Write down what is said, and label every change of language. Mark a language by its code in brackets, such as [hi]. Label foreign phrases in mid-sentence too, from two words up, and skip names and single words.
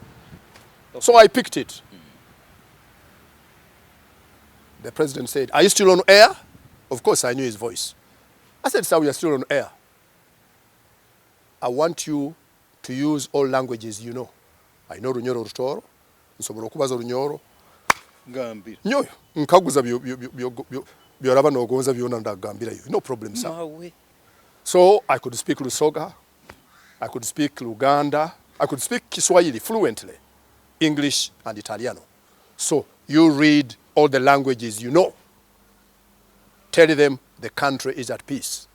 [en] Okay. So I picked it. The President said, "Are you still on air?" Of course, I knew his voice. I said, sir, we are still on air. I want you to use all languages you know. I know Runyoro Rutoro, [nyo] nsobola okubaza Runyoro. Gambira. Nyoyo, nkaguza byolaba n'ogonza byona ndagambira yo. [en] No problem, sir. Mawe. So I could speak Lusoga, I could speak Luganda, I could speak Kiswahili fluently, English and Italiano. So you read all the languages you know. Tell them the country is at peace.